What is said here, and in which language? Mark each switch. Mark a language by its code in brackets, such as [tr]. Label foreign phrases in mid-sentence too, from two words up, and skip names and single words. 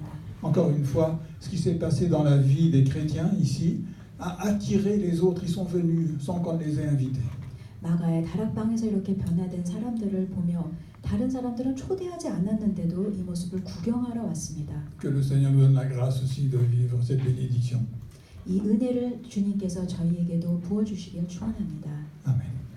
[fr] Encore une fois, ce qui s'est passé dans la vie des chrétiens ici a attiré les autres. Ils sont venus sans qu'on les ait invités. [ko] 마가의 다락방에서 이렇게 변화된 사람들을 보며 다른 사람들은 초대하지 않았는데도 이 모습을 구경하러 왔습니다. [fr] Que le Seigneur nous donne la grâce aussi de vivre cette bénédiction. [ko] 이 은혜를 주님께서 저희에게도 부어주시길 축원합니다. Amen.